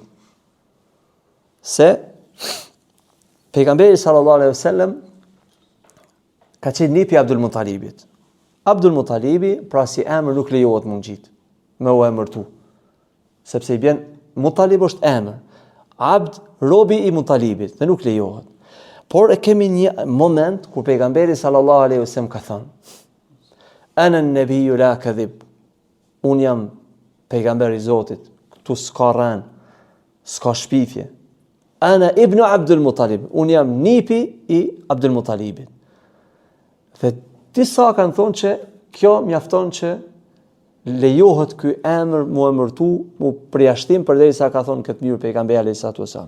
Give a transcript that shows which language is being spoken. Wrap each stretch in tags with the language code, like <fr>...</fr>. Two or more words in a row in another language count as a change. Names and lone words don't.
<sq>Se pejgamberi</sq> <ar>صلى الله عليه وسلم</ar> <sq>ka qenë nipi i Abdul Muttalibit. Abdul Muttalibi, pra si emër nuk lejohet më ngjit me u emërtu. Sepse i bjen Muttalib është emër. Abd, robi i Muttalibit, dhe nuk lejohet. Por e kemi një moment kur pejgamberi</sq> <ar>صلى الله عليه وسلم</ar> <sq>ka thënë:</sq> <ar>"أنا النبي لا كذب."</ar> <sq>Unë jam pejgamberi i Zotit, këtu s'ka rën, s'ka shpifje.</sq> <ar>أنا ابن عبد المطلب,</ar> <sq>unë jam nipi i Abdul Muttalibit. Dhe disa kanë thonë që kjo mjafton që lejohet ky emër mu emërtu, mu përjashtim përderisa ka thonë këtë mirë pejgamberi</sq> <ar>عليه السلام.</ar>